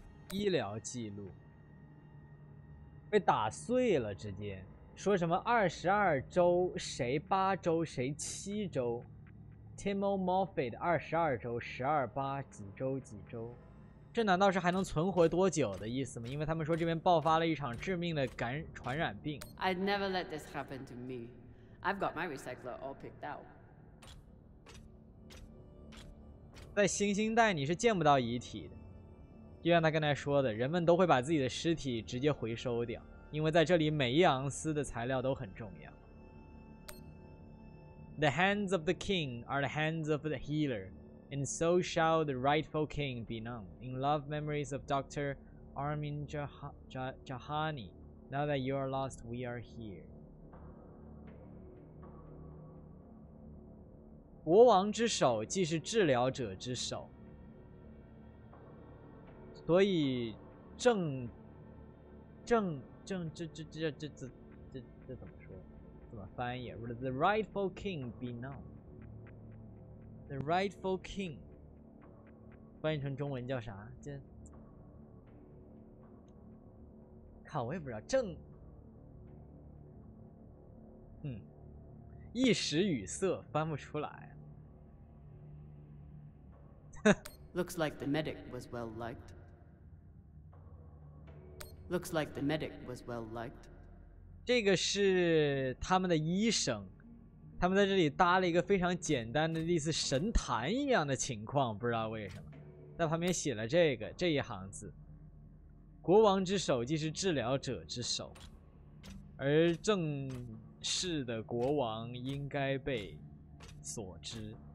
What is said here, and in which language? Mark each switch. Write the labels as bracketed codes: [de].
[zh] 医疗记录被打碎了，直接说什么22周谁8周谁7周 ，Timo Moffat 22周12、8几周几周，这难道是还能存活多久的意思吗？因为他们说这边爆发了一场致命的传染病。 [en] I'd never let this happen to me. I've got my recycler all picked out. [zh] 在星星带你是见不到遗体的。就像他刚才说的，人们都会把自己的尸体直接回收掉，因为在这里每一盎司的材料都很重要。 [en] The hands of the king are the hands of the healer. and so shall the rightful king be known. In love memories of Dr. Armin Jahani. Now that you are lost, we are here. [zh] 国王之手既是治疗者之手，所以这怎么说？怎么翻译 ？ [en] The rightful king be known. The rightful king [zh] 翻译成中文叫啥？这看我也不知道。一时语塞，翻不出来。 [en] Looks like the medic was well liked. Looks like the medic was well liked. [zh] 这个是他们的医生，他们在这里搭了一个非常简单的类似神坛一样的情况，不知道为什么，在旁边写了这一行字：国王之手既是治疗者之手，而正式的国王应该被所知。